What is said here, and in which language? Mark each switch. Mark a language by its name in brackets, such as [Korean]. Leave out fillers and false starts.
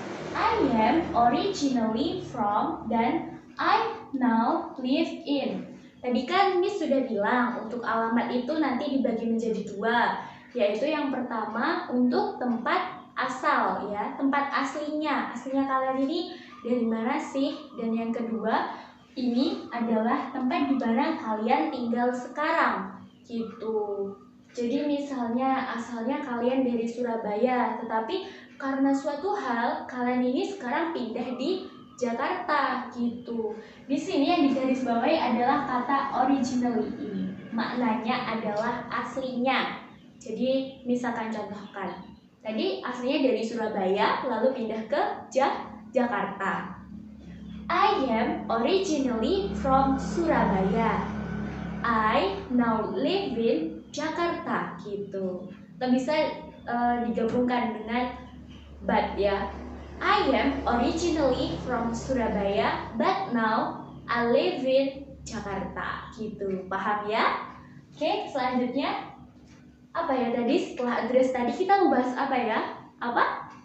[English] I am originally from dan I now live in. [Indonesian] Tadi kan Miss sudah bilang untuk alamat itu nanti dibagi menjadi dua, yaitu yang pertama untuk tempat asal ya, tempat aslinya. Aslinya kalian ini dari mana sih? Dan yang kedua, ini adalah tempat di mana kalian tinggal sekarang gitu. Jadi misalnya asalnya kalian dari Surabaya, tetapi karena suatu hal kalian ini sekarang pindah di Jakarta gitu. Di sini yang digarisbawahi adalah kata originally ini. Maknanya adalah aslinya. Jadi misalkan contohkan, tadi aslinya dari Surabaya lalu pindah ke Jakarta. [English] I am originally from Surabaya. I now live in Jakarta gitu. [Indonesian] Atau bisa digabungkan dengan but ya. [English] I am originally from Surabaya, but now I live in Jakarta gitu. [Indonesian] Paham ya? Oke, selanjutnya apa ya tadi? Setelah address tadi kita membahas apa ya? Apa?